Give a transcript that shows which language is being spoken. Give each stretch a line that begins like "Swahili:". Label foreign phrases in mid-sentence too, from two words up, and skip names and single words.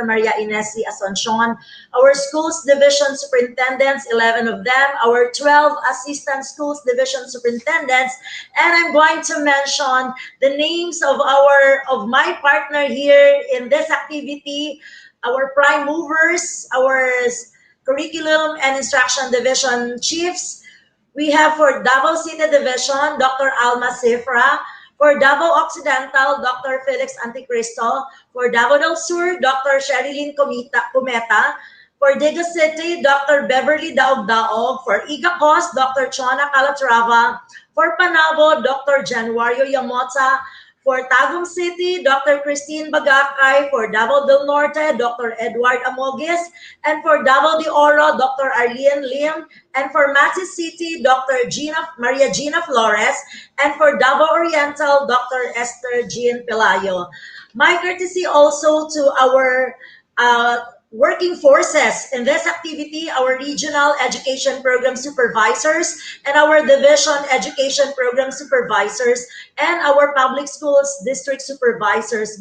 English: Maria Inesi Asuncion, our Schools Division Superintendents, 11 of them, our 12 Assistant Schools Division Superintendents, and I'm going to mention the names of my partner here in this activity, our prime movers, our Curriculum and Instruction Division Chiefs. We have for Davao City Division, Dr. Alma Cifra. For Davao Occidental, Dr. Felix Anticristo. For Davao del Sur, Dr. Sherilyn Cometa. For Diga City, Dr. Beverly Daog-Daog. For Igacos, Dr. Chona Calatrava. For Panabo, Dr. Januario Yamota. For Tagum City, Dr. Christine Bagakay. For Davao del Norte, Dr. Edward Amogis. And for Davao de Oro, Dr. Arlene Lim. And for Matis City, Dr. Maria Gina Flores. And for Davao Oriental, Dr. Esther Jean Pelayo. My courtesy also to our working forces in this activity, our regional education program supervisors and our division education program supervisors and our public schools district supervisors.